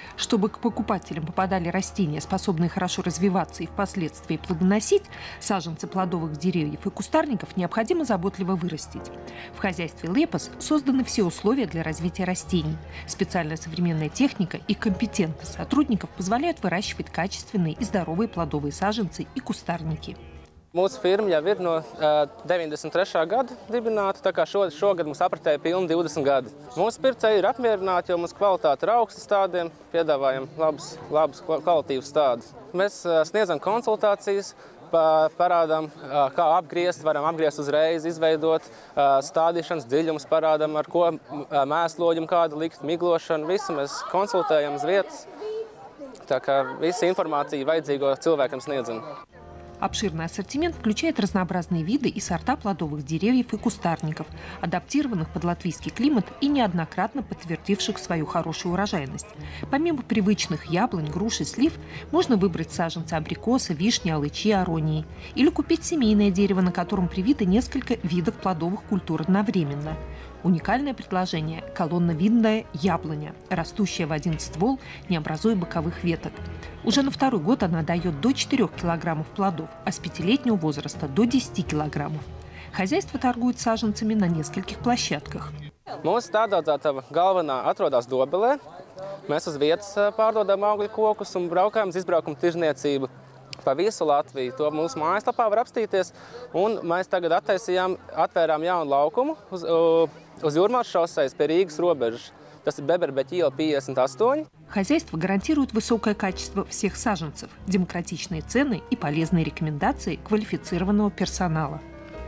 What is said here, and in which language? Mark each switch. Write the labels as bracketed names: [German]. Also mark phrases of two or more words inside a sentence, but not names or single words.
[Russian] Чтобы к покупателям попадали растения, способные хорошо развиваться и впоследствии плодоносить, саженцы плодовых деревьев и кустарников необходимо заботливо вырастить. В хозяйстве Лепос созданы все условия для развития растений. Специальная современная техника и компетентность сотрудников позволяют выращивать качественные и здоровые плодовые саженцы и кустарники. [Latvian] Mūsu firma jau ir no 93. gada dibināta, tā kā šogad mums apritēja pilni 20 gadi. Mūsu pircēji ir apmierināti, jo mūsu kvalitāte ir augsta stādiem, piedāvājam labus kvalitīvus stādus. Mēs sniedzam konsultācijas, parādām, kā apgriezt, varam apgriezt uzreiz, izveidot stādīšanas dziļumus, parādām, ar ko mēsloģim kādu likt, miglošanu, visu mēs konsultējam uz vietas. Tā kā visa informācija vajadzīgo cilvēkam sniedzam. [Russian] Обширный ассортимент включает разнообразные виды и сорта плодовых деревьев и кустарников, адаптированных под латвийский климат и неоднократно подтвердивших свою хорошую урожайность. Помимо привычных яблонь, груш и слив, можно выбрать саженцы абрикоса, вишни, алычи, аронии. Или купить семейное дерево, на котором привито несколько видов плодовых культур одновременно. Уникальное предложение – колонновидная яблоня, растущая в один ствол, не образуя боковых веток. Уже на второй год она дает до 4 килограммов плодов, а с 5-летнего возраста до 10 килограммов. Хозяйство торгует саженцами на нескольких площадках. [Latvian] Mūsu stādaudzētava galvenā atrodas Dobelē. Mēs uz vietas pārdodam augļu kokus un braukājam uz izbraukumu tirzniecību pa visu Latviju. To mūsu mājaslapā var apstīties. Un mēs tagad atvērām jaunu laukumu uz Jūrmālas šosejas pie Rīgas robežas. Tas ir Beberbeķa iela 58. [Russian] Хозяйство гарантирует высокое качество всех саженцев, демократичные цены и полезные рекомендации квалифицированного персонала.